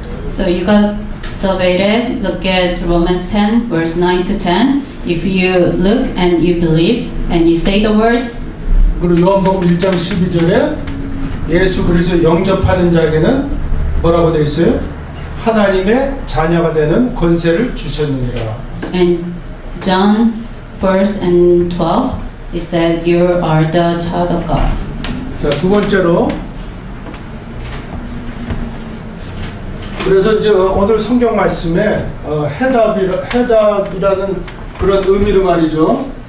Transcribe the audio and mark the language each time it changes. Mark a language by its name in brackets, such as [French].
[English] So you got salvated. Look at Romans 10 verse 9 to 10. If you look and you believe and you say the word. [Korean] 그리고 요한복음 1장 12절에 예수 그리스도 영접하는 자에게는 뭐라고 되어 있어요? 하나님의 자녀가 되는 권세를 주셨느니라. [English] And John 1 and 12, it said you are the child of God. [Korean] 자, 두 번째로 그래서 이제 오늘 성경 말씀에 해답이라는 그런 의미로 말이죠.